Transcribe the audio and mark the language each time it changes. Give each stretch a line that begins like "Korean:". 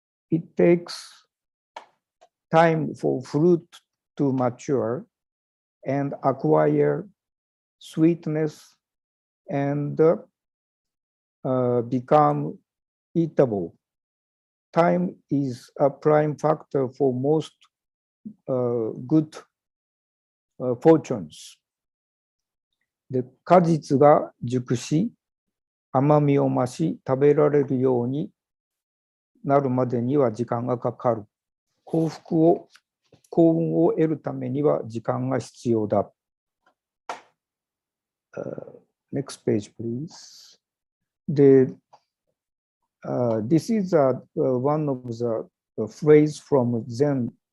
English: It takes time for fruit to mature and acquire sweetness and become eatable. Time is a prime factor for most good fortunes.
Japanese: で、果実が熟し、甘みを増し、食べられるようになるまでには時間がかかる。幸運を得るためには時間が必要だ。
English: Next page, please. This is one of the phrase from Zen.